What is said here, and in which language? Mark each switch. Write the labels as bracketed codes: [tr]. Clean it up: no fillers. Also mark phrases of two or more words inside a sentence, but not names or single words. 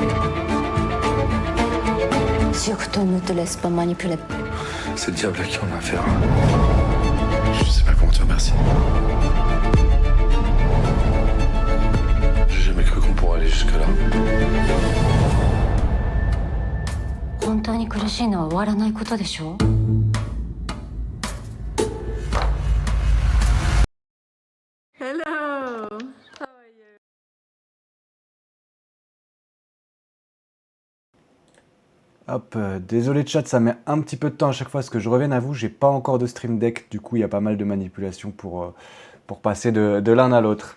[fr] Surtout ne te laisse pas manipuler. C'est le diable à qui on a affaire. Je sais pas comment te remercier. J'ai jamais cru qu'on pourrait aller jusque-là. [ja] 本当に苦しいのは終わらないことでしょ。 [fr] Hello. Hop, désolé de chat, ça met un petit peu de temps à chaque fois parce que je reviens à vous, j'ai pas encore de Stream Deck, du coup il y a pas mal de manipulations pour passer de l'un à l'autre.